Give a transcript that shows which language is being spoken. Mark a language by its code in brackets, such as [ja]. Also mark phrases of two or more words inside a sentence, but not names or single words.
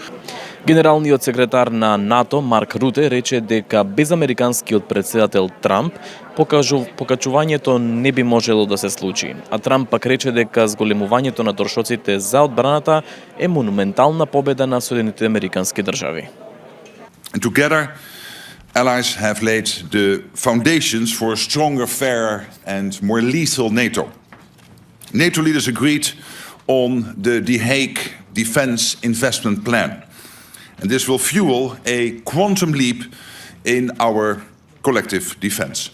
[mk] Генералниот секретар на НАТО Марк Руте рече дека без американскиот претседател Трамп покачувањето не би можело да се случи, а Трамп пак рече дека зголемувањето на трошоците за одбраната е монументална победа на Соединетите Американски држави. [en] Together, allies have laid the foundations for a stronger, fairer and more lethal NATO. NATO leaders agreed on the Hague Defence Investment Plan, and this will fuel a quantum leap in our collective defence.